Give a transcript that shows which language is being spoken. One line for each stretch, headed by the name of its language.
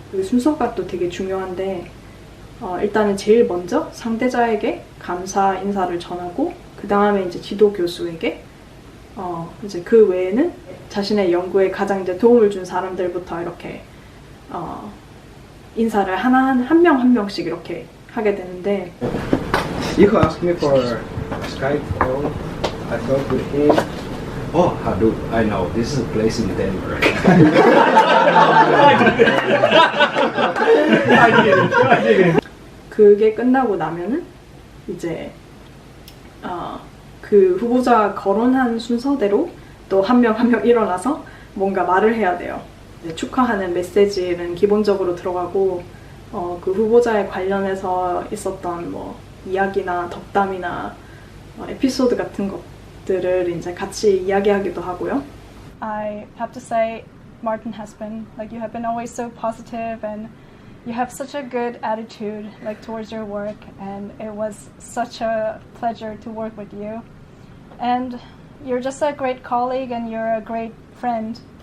Korean: 그 순서가 또 되게 중요한데 일단은 제일 먼저 상대자에게 감사 인사를 전하고 그 다음에 이제 지도 교수에게 이제 그 외에는 자신의 연구에 가장 이제 도움을 준 사람들부터 이렇게 인사를 한 명 한 명씩 이렇게 하게 되는데.
English: You asked me for Skype call. I talked with him. Oh, Hadoop, I know. This is a place in Denver.
Korean: 그게 끝나고 나면은 이제 그 후보자 거론한 순서대로 또 한 명 한 명 일어나서 뭔가 말을 해야 돼요. 축하하는 메시지는 기본적으로 들어가고 그 후보자에 관련해서 있었던 뭐 이야기나 덕담이나 에피소드 같은 것들을 이제 같이 이야기하기도 하고요.
English: I have to say, Martin has been like you have been always so positive and you have such a good attitude like towards your work, and it was such a pleasure to work with you. And you're just a great colleague and you're a great friend.